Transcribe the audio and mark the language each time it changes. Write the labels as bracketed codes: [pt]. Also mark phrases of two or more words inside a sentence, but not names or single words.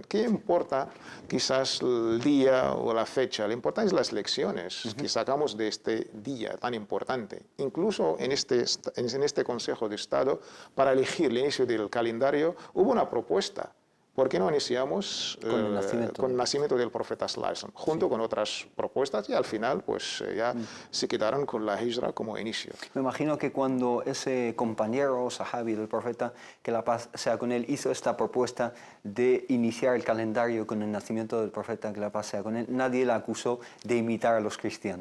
[es] ¿Qué importa quizás el día o la fecha? Lo importante es las lecciones que sacamos de este día tan importante. Incluso en este Consejo de Estado, para elegir el inicio del calendario, hubo una propuesta. ¿Por qué no iniciamos con el nacimiento del profeta [ar] صلى الله عليه وسلم, [es] junto con otras propuestas, y al final pues ya se quedaron con la hijra como inicio? Me imagino que cuando ese compañero sahabi del profeta, que la paz sea con él, hizo esta propuesta de iniciar el calendario con el nacimiento del profeta, que la paz sea con él, nadie la acusó de imitar a los cristianos.